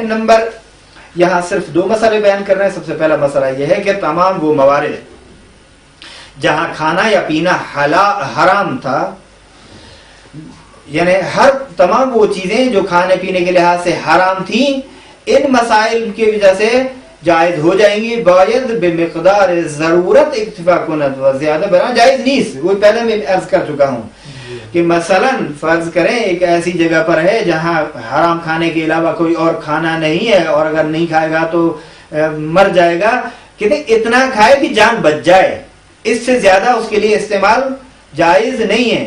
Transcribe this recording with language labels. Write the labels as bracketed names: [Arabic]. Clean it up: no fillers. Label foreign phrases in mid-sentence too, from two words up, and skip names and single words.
[Urdu] نمبر یہاں صرف 2 مسئلے بیان کر رہے ہیں۔ سب سے پہلا مسئلہ یہ ہے کہ تمام وہ موارد جہاں کھانا یا پینا حرام تھا، یعنی تمام وہ چیزیں جو کھانے پینے کے لحاظ سے حرام تھیں، ان مسائل کی وجہ سے جائز ہو جائیں گی، [Persian] باید بمقدار ضرورت اکتفا کند و زیادہ بنا جائز نیست۔ [Urdu] وہ پہلے میں عرض کر چکا ہوں کہ مثلا فرض کریں ایک ایسی جگہ پر ہے جہاں حرام کھانے کے علاوہ کوئی اور کھانا نہیں ہے، اور اگر نہیں کھائے گا تو مر جائے گا، کہتے اتنا کھائے کہ جان بچ جائے، اس سے زیادہ اس کے لیے استعمال جائز نہیں ہے۔